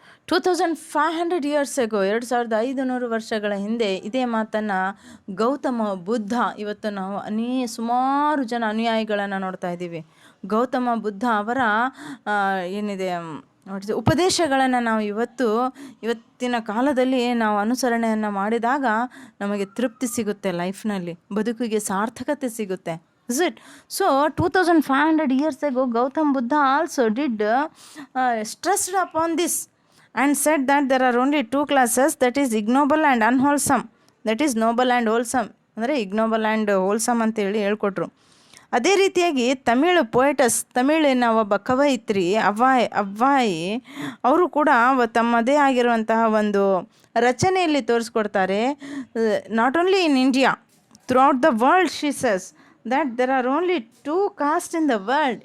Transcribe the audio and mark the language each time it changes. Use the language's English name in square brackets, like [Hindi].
[English] 2500 years ago, [Kannada] 2500 ವರ್ಷಗಳ ಹಿಂದೆ ಇದೇ ಮಾತನ್ನು ಗೌತಮ ಬುದ್ಧ, ಇವತ್ತು ನಾವು ಸುಮಾರು ಜನ ಅನುಯಾಯಿಗಳನ್ನು ನೋಡ್ತಾ ಇದ್ದೀವಿ. ಗೌತಮ ಬುದ್ಧ ಅವರ ಏನಿದೆ ಉಪದೇಶಗಳನ್ನು ನಾವು ಇವತ್ತಿನ ಕಾಲದಲ್ಲಿ ನಾವು ಅನುಸರಣೆಯನ್ನು ಮಾಡಿದಾಗ ನಮಗೆ ತೃಪ್ತಿ ಸಿಗುತ್ತೆ, ಲೈಫ್ನಲ್ಲಿ ಬದುಕಿಗೆ ಸಾರ್ಥಕತೆ ಸಿಗುತ್ತೆ. [English] Is it? So 2500 years ago, Gautam Buddha also did stressed upon this and said that there are only two classes, that is ignoble and unwholesome. That is noble and wholesome, [Kannada] ಅಂದರೆ [English] ignoble and wholesome [Kannada] ಅಂತೇಳಿ ಹೇಳ್ಕೊಟ್ರು. ಅದೇ ರೀತಿಯಾಗಿ ತಮಿಳಿನ ಒಬ್ಬ ಕವಯಿತ್ರಿ ಅವ್ವಾಯಿ ಅವರು ಕೂಡ ತಮ್ಮದೇ ಆಗಿರುವಂತಹ ಒಂದು ರಚನೆಯಲ್ಲಿ ತೋರಿಸ್ಕೊಡ್ತಾರೆ. [English] Not only in India, throughout the world she says that there are only two castes in the world.